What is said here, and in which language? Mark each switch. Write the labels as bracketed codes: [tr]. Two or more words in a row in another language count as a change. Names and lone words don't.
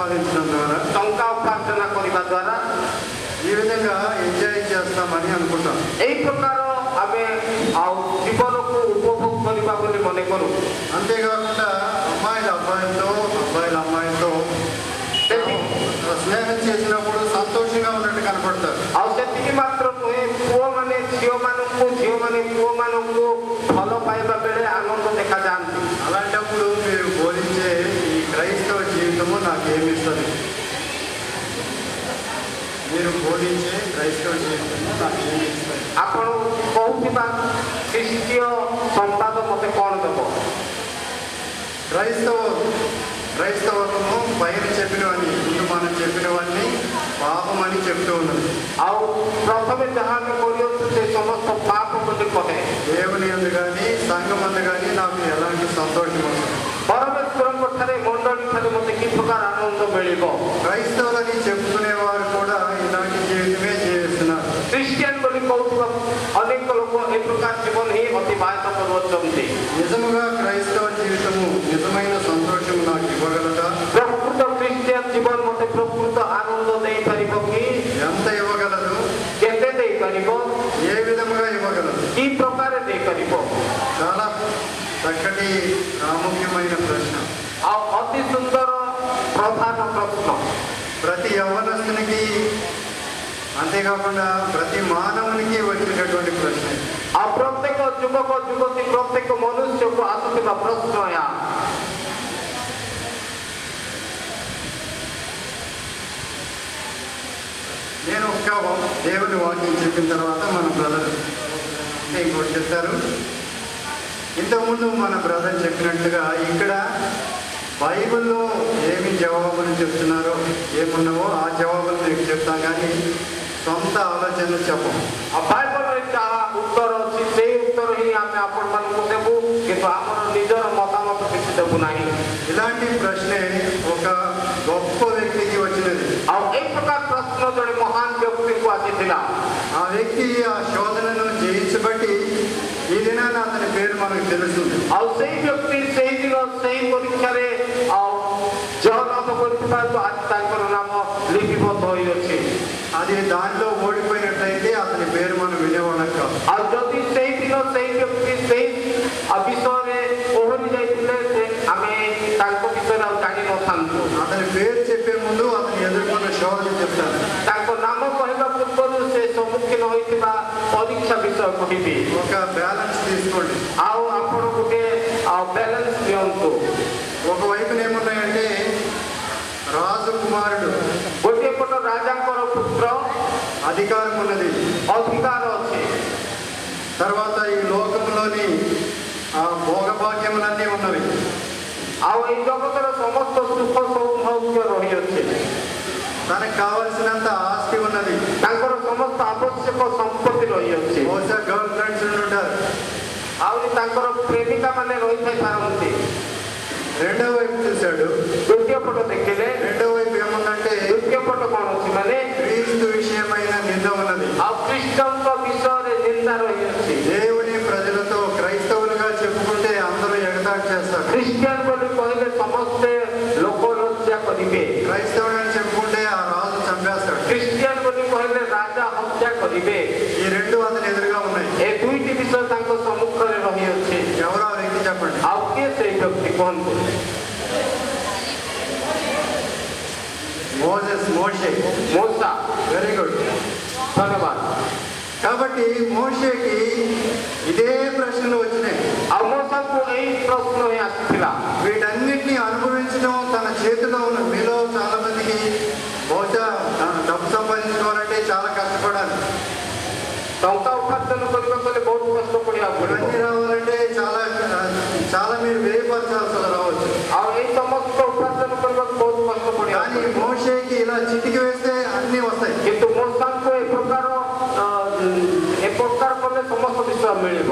[te] సంపాదించడం ద్వారా, [or] ଟଙ୍କା ଉପାର୍ଜନ କରିବା ଦ୍ୱାରା [te] ఈ విధంగా ఎంజాయ్ చేస్తామని అనుకుంటాం. [or] ଏହି ପ୍ରକାର ଆମେ ଜୀବନକୁ ଉପଭୋଗ କରିବା ବୋଲି ମନେ କରୁ. [te] అంతేకాకుండా అమ్మాయిల అబ్బాయిలతో, అబ్బాయిల అమ్మాయిలతో స్నేహం చేసినప్పుడు సంతోషంగా ఉన్నట్టు కనపడతారు. [or] ଆଉ ସେତିକି ମାତ୍ର ନୁହେଁ, ପୁଅମାନେ ଝିଅମାନଙ୍କୁ, ଝିଅମାନେ ପୁଅମାନଙ୍କୁ ଭଲ ପାଇବା ବେଳେ ଆନନ୍ଦ ଦେଖାଯାଆନ୍ତି. [te] అలాంటప్పుడు మీరు బోధించే ఈ క్రైస్తవ జీవితము నాకేమిస్తుంది? మీరు బోధించే క్రైస్తవ జీవితము నాకేమిస్తుంది? [or] ଆପଣ କହୁଥିବା ଖ୍ରୀଷ୍ଟୀୟ ସମ୍ବାଦ ମୋତେ କ'ଣ ଦେବ? [te] క్రైస్తవము పైన చెప్పినవన్నీ, ముందు మనం చెప్పినవన్నీ పాపం అని చెప్తూ ఉన్నది. [or] ଆଉ ପ୍ରଥମେ ଯାହା ଆମେ କରିଅଛୁ ସେ ସମସ୍ତ ପାପ ବୋଲି କହେ. [te] దేవుని యందు కానీ సంఘం యందు కానీ నాకు ఎలాంటి సంతోషం వస్తుంది? [or] ପରମେଶ୍ୱରଙ୍କ ଠାରେ, ମଣ୍ଡଳୀ ଠାରେ ମୋତେ କି ପ୍ରକାର ଆନନ୍ଦ ମିଳିବ? [te] క్రైస్తవులని చెప్పుకునేవారు కూడా ఇలాంటి జీవితమే జీవిస్తున్నారు. [or] ଖ୍ରୀଷ୍ଟିଆନ ବୋଲି କହୁଥିବା ଅନେକ ଲୋକ ଏ ପ୍ରକାର ଜୀବନ ହିଁ ଅତିବାହିତ କରୁଅଛନ୍ତି. [te] నిజముగా క్రైస్తవ జీవితము నిజమైన సంతోషం నాకు ఇవ్వగలదా? [or] ପ୍ରକୃତ ଖ୍ରୀଷ୍ଟିଆନ ଜୀବନ ମୋତେ ପ୍ରକୃତ ଆନନ୍ଦ ଦେଇପାରିବ କି? [te] ఎంత ఇవ్వగలదు? [or] କେତେ ଦେଇପାରିବ? [te] ఏ విధముగా ఇవ్వగలదు? [or] କି ପ୍ରକାର ଦେଇପାରିବ? [te] చాలా చక్కటి ప్రాముఖ్యమైన ప్రశ్న. [or] ଆଉ ଅତି ସୁନ୍ଦର ପ୍ରଧାନ ପ୍ରଶ୍ନ. [te] ప్రతి యవ్వనస్తునికి, అంతేకాకుండా ప్రతి మానవునికి వచ్చేటటువంటి ప్రశ్న. [or] ଆଉ ପ୍ରତ୍ୟେକ ଯୁବକ ଯୁବତୀ, ପ୍ରତ୍ୟେକ ମନୁଷ୍ୟକୁ ଆସୁଥିବା ପ୍ରଶ୍ନ ଏହା. [te] నేను ఒక్క దేవుని వాక్యం చెప్పిన తర్వాత మన బ్రదర్ ఇంకోటి చెప్తారు. ఇంతకుముందు మన బ్రదర్ చెప్పినట్లుగా ఇక్కడ బైబిల్లో ఏమి జవాబులు చెప్తున్నారో, ఏమున్నావో ఆ జవాబులు మీకు చెప్తాం, కానీ సొంత ఆలోచనలు చెప్పం. [or] ଆଉ ବାଇବଲରେ ଯାହା ଉତ୍ତର ଅଛି ସେଇ ଉତ୍ତର ହିଁ ଆମେ ଆପଣମାନଙ୍କୁ ଦେବୁ, କିନ୍ତୁ ଆମର ନିଜର ମତାମତ କିଛି ଦେବୁ ନାହିଁ. [te] ఇలాంటి ప్రశ్నే ఒక గొప్ప వ్యక్తికి వచ్చినది. [or] ଆଉ ଏଇ ପ୍ରକାର ପ୍ରଶ୍ନ ଜଣେ ମହାନ ବ୍ୟକ୍ତିଙ୍କୁ ଆସିଥିଲା. [te] ఆ వ్యక్తి ఆ శోధనను జయించబట్టి ఈ దినాన అతని పేరు మనకు తెలుస్తుంది. [or] ଆଉ ସେଇ ବ୍ୟକ୍ତି ସେଇ ଦିନ ସେଇ ପରୀକ୍ଷାରେ ଆଉ ଜୟ ଲାଭ କରିଥିବାରୁ ଆଜି ତାଙ୍କର ନାମ ଲିପିବଦ୍ଧ ହୋଇଅଛି. [te] అది దానిలో ఓడిపోయినట్లయితే అతని పేరు మనం వినేవాళ్ళం కాదు. [or] ଆଉ ଯଦି ସେଇ ଦିନ ସେଇ ବ୍ୟକ୍ତି ସେଇ ବିଷୟରେ ଓହରି ଯାଇଥିଲେ ଆମେ ତାଙ୍କ ବିଷୟରେ ଆଉ ଜାଣିନଥାନ୍ତୁ. [te] అతని పేరు చెప్పే ముందు అతను ఎదుర్కొన్న శోధన చెప్తాను. [or] ତାଙ୍କ ନାମ କହିବା ପୂର୍ବରୁ ସେ ସମ୍ମୁଖୀନ ହୋଇଥିବା ପରୀକ୍ଷା ବିଷୟ କହିବି. [te] ఒక బ్యాలెన్స్ తీసుకోండి. [or] ଆଉ ଆପଣ ଗୋଟେ ବ୍ୟାଲେନ୍ସ ଦିଅନ୍ତୁ. [te] ఒకవైపున ఏమున్నాయంటే రాజు కుమారుడు, [or] ଗୋଟିଏ ପଟ ରାଜାଙ୍କର ପୁତ୍ର, [te] అధికారం ఉన్నది, [or] ଅଧିକାର ଅଛି. [te] తర్వాత ఈ లోకంలోని ఆ భోగభాగ్యములన్నీ ఉన్నవి. [or] ଆଉ ଏଇ ଜଗତର ସମସ୍ତ ସୁଖ ସୌଭାଗ୍ୟ ରହିଅଛି. [te] తనకు కావలసినంత ఆస్తి ఉన్నది. [or] ତାଙ୍କର ସମସ୍ତ ଆବଶ୍ୟକ ସମ୍ପତ୍ତି ରହିଅଛି. [te] బహుశా [en] girl friends [te] ఉంటారు. [or] ଆହୁରି ତାଙ୍କର ପ୍ରେମିକା ମାନେ ରହିଥାଇ ପାରନ୍ତି. [te] రెండో వైపు చూశాడు. [or] ଦ୍ୱିତୀୟ ପଟ ଦେଖିଲେ [te] రెండో వైపు ఏముందంటే [or] ଦ୍ୱିତୀୟ ପଟ କ'ଣ ଅଛି ମାନେ [te] క్రీస్తు విషయమైన నింద ఉన్నది. [or] ଆଉ ଖ୍ରୀଷ୍ଟଙ୍କ ବିଷୟରେ ନିନ୍ଦା ରହିଅଛି. [te] దేవుని ప్రజలతో క్రైస్తవులుగా చెప్పుకుంటే అందరూ ఎగతాళి చేస్తారు. [or] ଖ୍ରୀଷ୍ଟିଆନ ବୋଲି କହିଲେ ସମସ୍ତେ ଲୋକ ଲଜ୍ଜା କରିବେ. [te] క్రైస్తవుడు అని చెప్పుకుంటే ఆ రాజు చంపేస్తాడు. [or] ଖ୍ରୀଷ୍ଟିଆନ ବୋଲି କହିଲେ ରାଜା ହତ୍ୟା କରିବେ. [te] ఈ రెండు అతని ఎదురుగా ఉన్నాయి. [or] ଏ ଦୁଇଟି ବିଷୟ ତାଙ୍କ ସମ୍ମୁଖରେ ରହିଅଛି. [te] ఎవరో ఆ వ్యక్తి చెప్పండి. [or] ଆଉ କିଏ ସେଇ ବ୍ୟକ୍ତି କୁହନ୍ତୁ? [te] మోషే. మూసా. [en] very good, [or] ଧନ୍ୟବାଦ. [te] కాబట్టి మోషేకి ఇదే ప్రశ్నలు వచ్చినాయి. [or] ଆଉ మూసాକୁ ଏଇ ପ୍ରଶ୍ନ ହିଁ ଆସିଥିଲା. [te] వీటన్నిటిని అనుభవించడం తన చేతిలో ఉన్న. మీలో చాలా మందికి బహుశా డబ్బు సంపాదించుకోవాలంటే చాలా కష్టపడాలి. [or] ଟଙ୍କା ଉପାର୍ଜନ କରିବାକୁ ହେଲେ ବହୁତ କଷ୍ଟ ପଡ଼ିବାକୁ ପଡ଼ିବ. [te] ఇవన్నీ రావాలంటే చాలా మీరు వ్యయపరచాల్సి రావచ్చు. [or] ଆଉ ଏଇ ସମସ୍ତ ଉପାର୍ଜନ କରିବାକୁ ବହୁତ କଷ୍ଟ [te] కానీ [or] ପଡ଼ିବ. [te] మోషేకి ఇలా చిటికి వేస్తే అన్నీ వస్తాయి. [or] କିନ୍ତୁ మూసాକୁ ଏ ପ୍ରକାର କଲେ ସମସ୍ତ ବିଷୟ ମିଳିବ.